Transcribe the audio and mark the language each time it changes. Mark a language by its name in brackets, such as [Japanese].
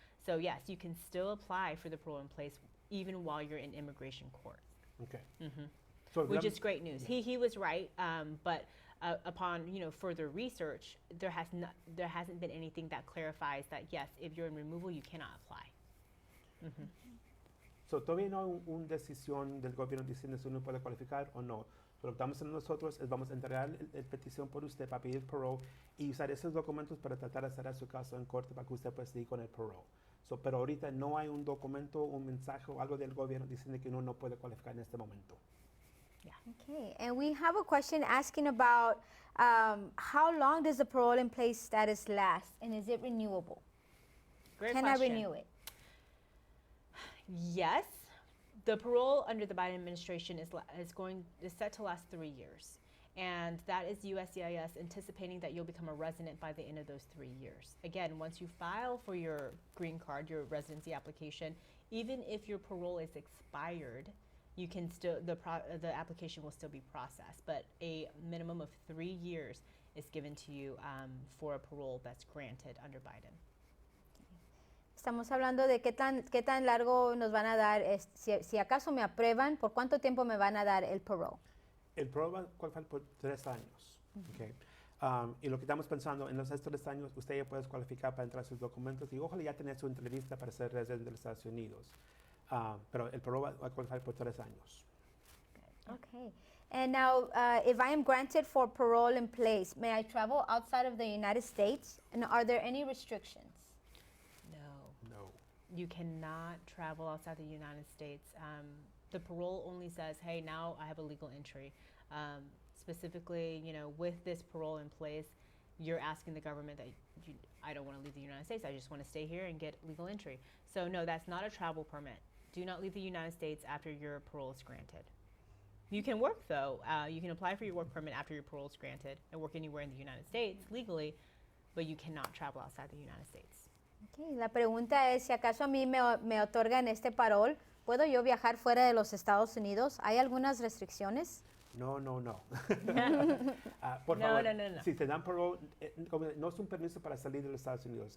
[English] So yes, you can still apply for the parole in place even while you're in immigration court. Okay. which is great news. He was right, but upon further research, there hasn't been anything that clarifies that yes, if you're in removal, you cannot apply. [Spanish] So, todavía no hay una decisión del gobierno diciendo si uno puede cualificar o no. So, lo que estamos haciendo nosotros es vamos a entregar la petición por usted para pedir parole y usar esos documentos para tratar de cerrar su caso en corte para que usted pueda seguir con el parole. So, pero ahorita no hay un documento, un mensaje o algo del gobierno diciendo que uno no puede cualificar en este momento. [English] Yeah. Okay, and we have a question asking about how long does the parole in place status last, and is it renewable? Great Can question. I renew it? Yes, the parole under the Biden administration is set to last 3 years, and that is USCIS anticipating that you'll become a resident by the end of those 3 years. Again, once you file for your green card, your residency application, even if your parole is expired, you can still the application will still be processed, but a minimum of 3 years is given to you for a parole that's granted under Biden. [Spanish] Estamos hablando de qué tan largo nos van a dar, si acaso me aprueban, ¿por cuánto tiempo me van a dar el parole? El parole va a cualificar por 3 años. Okay. Y lo que estamos pensando, en esos 3 años, usted ya puede cualificar para entrar sus documentos y ojalá ya tener su entrevista para ser residente de los Estados Unidos. Pero el parole va a cualificar por 3 años. [English] Okay. And now, if I am granted for parole in place, may I travel outside of the United States? And are there any restrictions? No. You cannot travel outside the United States. The parole only says, hey, now I have a legal entry. Specifically, with this parole in place, you're asking the government that I don't want to leave the United States. I just want to stay here and get legal entry. So no, that's not a travel permit. Do not leave the United States after your parole is granted. You can work, though. You can apply for your work permit after your parole is granted and work anywhere in the United States legally, but you cannot travel outside the United States. Okay. [Spanish] La pregunta es, si acaso a mí me otorgan este parole, ¿puedo yo viajar fuera de los Estados Unidos? ¿Hay algunas restricciones? No. No. Por favor, No. si te dan parole, no es un permiso para salir de los Estados Unidos.